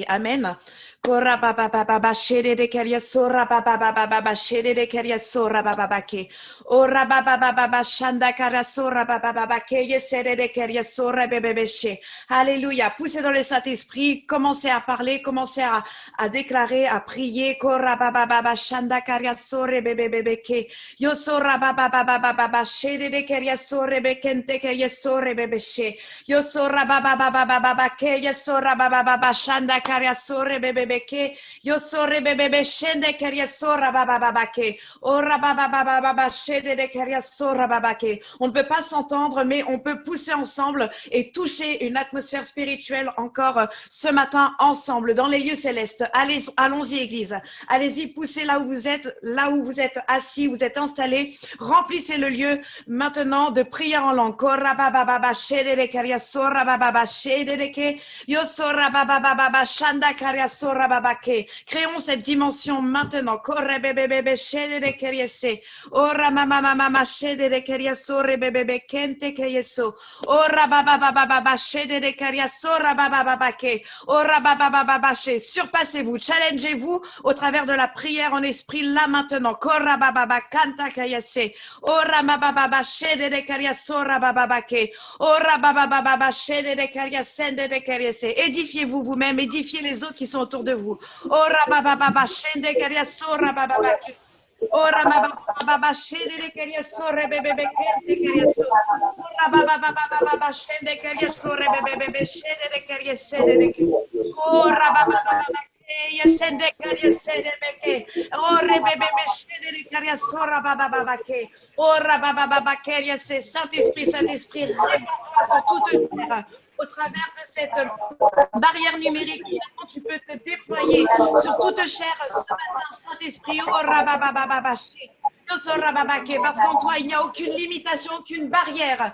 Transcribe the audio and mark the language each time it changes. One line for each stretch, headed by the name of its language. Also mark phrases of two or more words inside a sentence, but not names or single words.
French: Amen. Alléluia. Poussez dans le Saint-Esprit, commencez à parler, commencez à déclarer, à prier. Yo sorra baba baba baba ke yo sorra baba baba shanda karia sorre bebe ke yo sorre bebe shende karia sorra baba baba ke ora baba baba baba shede de karia sorra baba ke. On ne peut pas s'entendre, mais on peut pousser ensemble et toucher une atmosphère spirituelle encore ce matin ensemble dans les lieux célestes. Allons-y église, allez-y, poussez là où vous êtes assis, vous êtes installés, remplissez le lieu maintenant de prière en langue. Ora baba baba shede de karia sorra baba shede de ke yo sorra baba baba shanda karia sorra baba ke. Créons cette dimension maintenant. Corre bebe bebe shede de karia se ora mama mama shede de karia sorre bebe bebe kente ke yeso ora baba baba baba shede de karia sorra baba baba ke ora baba baba baba she. Surpassez-vous, challengez-vous au travers de la prière en esprit là maintenant. Corra baba baba kanta kayase ora baba baba shede de karia sorra baba baba ke ora baba baba shede de karia sende de karia se. Édifiez-vous vous-même, édifiez les autres qui sont autour de vous. Ora baba baba shende karia sorra baba baba ke ora baba baba shede de karia sorre bebe bebe kente karia so ora baba baba baba shende karia sorre bebe bebe shede de karia sende de ora baba baba yesende karia sende beke ora bebe bebe shede de karia sorra baba baba ke ora baba baba karia se. Saint-Esprit, Saint-Esprit, répands-toi sur toute terre au travers de cette barrière numérique. Maintenant, tu peux te déployer sur toute chair ce matin, Saint-Esprit. Parce qu'en toi, il n'y a aucune limitation, aucune barrière.